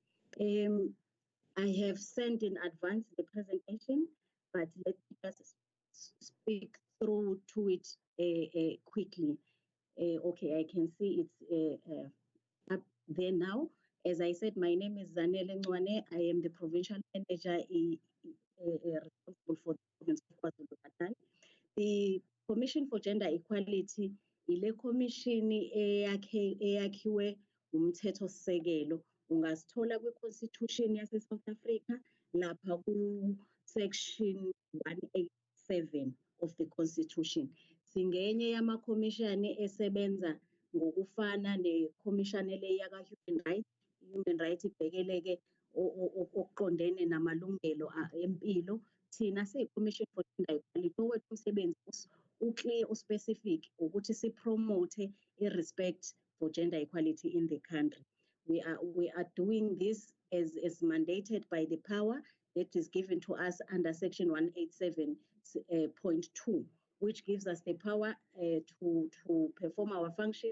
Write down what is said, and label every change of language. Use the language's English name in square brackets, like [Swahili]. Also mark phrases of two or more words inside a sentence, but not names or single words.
[English] I have sent in advance the presentation, but let me just speak through to it quickly. Okay, I can see it's up there now. As I said, my name is Z Ncwane. I am the provincial manager responsible for the province of KwaZulu-Natal. [Zulu] The Commission for Gender Equality ile commission eyakhiwe umthetho-sisekelo. Ungasithola kwi-Constitution yase-South Africa lapha ku-Section 187 [English] of the Constitution. [Zulu] Singenye yama-commission esebenza ngokufana ne-commission le yaka-Human Rights. Human Rights ibhekeleke okuqondene namalungelo empilo. thina siyi-Commission for Gender Equality owethu umsebenzi uclear uspecific ukuthi sipromote i- [English] respect for gender equality in the country. We are doing this as mandated by the power that is given to us under Section 187.2, which gives us the power to perform our functions.